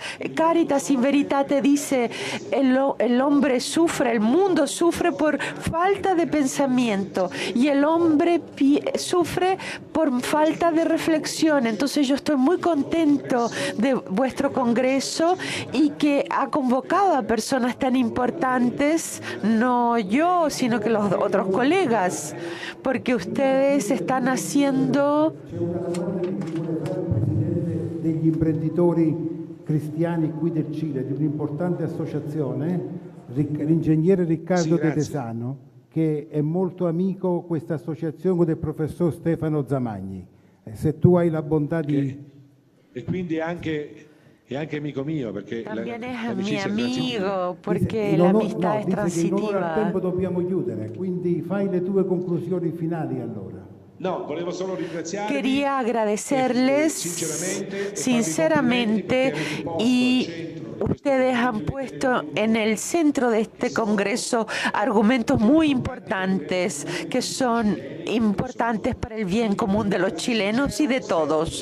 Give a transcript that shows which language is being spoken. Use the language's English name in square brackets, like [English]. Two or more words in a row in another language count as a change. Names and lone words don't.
[Spanish] Caritas in Veritate dice, el hombre sufre, el mundo sufre por falta de pensamiento y el hombre sufre por falta de reflexión. Entonces yo estoy muy contento de vuestro congreso y que ha convocado a personas tan importantes, no yo, sino que los otros colegas, porque ustedes están haciendo... [Italian] degli imprenditori cristiani qui del Cile, di un'importante associazione, l'ingegnere Riccardo De Tesano, che è molto amico questa associazione del professor Stefano Zamagni. Se tu hai la bontà di... E quindi anche amico mio, perché [Spanish] también es mi amigo, porque la amistad es transitiva. [Italian] In onore al tempo dobbiamo chiudere, quindi fai le tue conclusioni finali allora. No, volevo solo ringraziarvi. [Spanish] Quería agradecerles sinceramente y ustedes han puesto en el centro de este Congreso argumentos muy importantes que son importantes para el bien común de los chilenos y de todos.